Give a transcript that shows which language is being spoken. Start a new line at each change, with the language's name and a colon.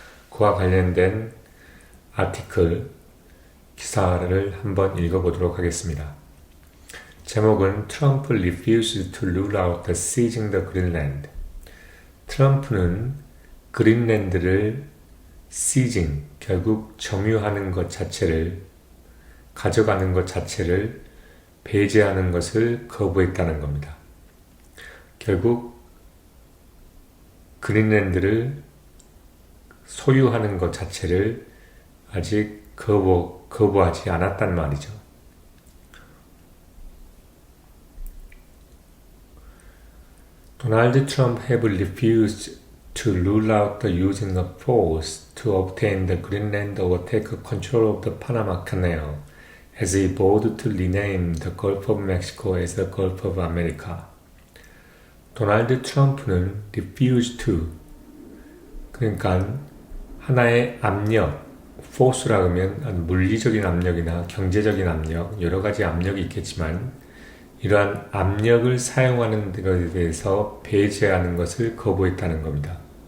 Korean: 그와 관련된 기사를 한번 읽어보도록 하겠습니다.
English: 제목은 Trump refused to rule out the seizing the Greenland.
Korean: 트럼프는 그린랜드를 seizing, 결국 점유하는 것 자체를, 가져가는 것 자체를 배제하는 것을 거부했다는 겁니다. 결국 그린랜드를 소유하는 것 자체를 아직 거부하지 않았단 말이죠.
English: Donald Trump have refused to rule out the using of force to obtain the Greenland or take control of the Panama Canal, as he vowed to rename the Gulf of Mexico as the Gulf of America.
Korean: 도널드 트럼프는
English: refuse to,
Korean: 그러니까 하나의 압력, force라 하면 물리적인 압력이나 경제적인 압력, 여러 가지 압력이 있겠지만 이러한 압력을 사용하는 것에 대해서 배제하는 것을 거부했다는 겁니다.